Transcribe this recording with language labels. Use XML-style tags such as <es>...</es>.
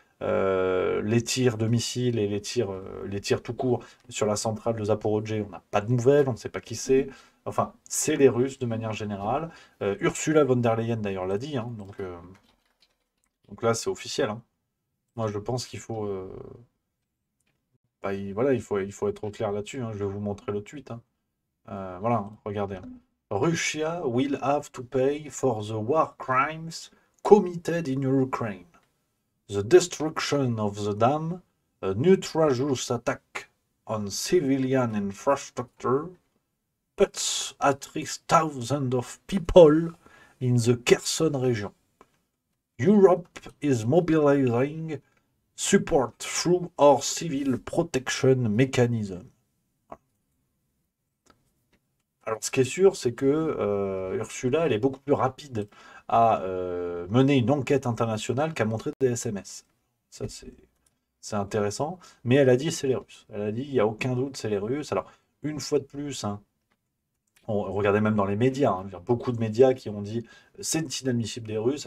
<fr>Les tirs de missiles et les tirs tout court sur la centrale de Zaporozhye, on n'a pas de nouvelles, on ne sait pas qui c'est. Enfin, c'est les Russes de manière générale. Ursula von der Leyen d'ailleurs l'a dit, hein, donc là c'est officiel, hein. Moi je pense qu'il faut, il faut être au clair là-dessus, hein. Je vais vous montrer le tweet, hein. Voilà, regardez, hein.</fr> <en>Russia will have to pay for the war crimes committed in Ukraine. The destruction of the dam, a nutritious attack on civilian infrastructure, puts at risk thousands of people in the Kherson region. Europe is mobilizing support through our civil protection mechanism.</en> <fr>Alors, ce qui est sûr, c'est que Ursula, elle est beaucoup plus rapide à mener une enquête internationale qu'à montrer des SMS. Ça, c'est intéressant. Mais elle a dit, c'est les Russes. Elle a dit, il n'y a aucun doute, c'est les Russes. Alors, une fois de plus, hein, on regardait même dans les médias, hein, beaucoup de médias qui ont dit, c'est inadmissible des Russes.</fr>